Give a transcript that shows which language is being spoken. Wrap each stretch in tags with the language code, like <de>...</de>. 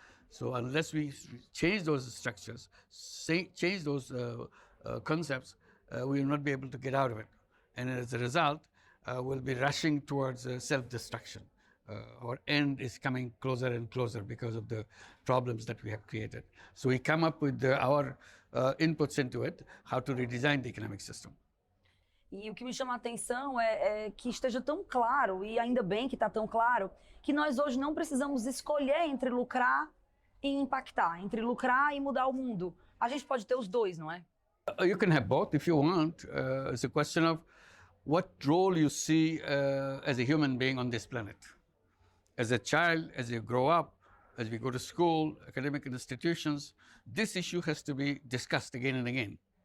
<en>So unless we change those structures, change those concepts, we will not be able to get out of it. And as a result, we'll be rushing towards self-destruction. Our end is coming closer and closer because of the problems that we have created. So we come up with our inputs into it, how to redesign the economic system.</en> <pt>E o que me chama a atenção é que esteja tão claro, e ainda bem que está tão claro, que nós hoje não precisamos escolher entre lucrar e impactar, entre lucrar e mudar o mundo. A gente pode ter os dois, não é?</pt> <en>You can have both if you want. It's a question of what role you see as a human being on this planet. As a child, as you grow up, as we go to school, academic institutions, this issue has to be discussed again and again.</en>